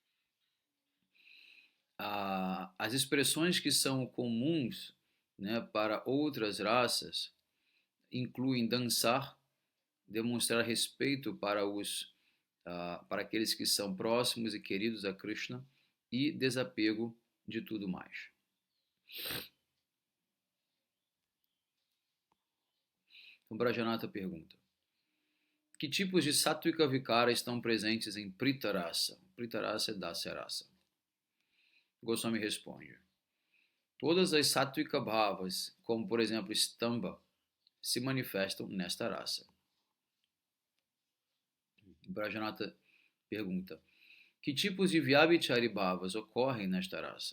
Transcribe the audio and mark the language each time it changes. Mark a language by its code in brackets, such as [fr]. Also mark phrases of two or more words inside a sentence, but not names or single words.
[pt] As expressões que são comuns, né, para outras raças incluem dançar, demonstrar respeito para aqueles que são próximos e queridos a Krishna e desapego de tudo mais. O Brajanata pergunta, que tipos de [sa] Sattvika Vikara [pt] estão presentes em [sa] Prita Rasa? Prita Rasa é Dasya Rasa. [pt] Goswami responde, todas as [sa] Sattvika Bhavas, [pt] como por exemplo Stamba, se manifestam nesta raça. Brajanata pergunta, que tipos de [sa] Vyabhichari Bhavas [pt] ocorrem nesta raça?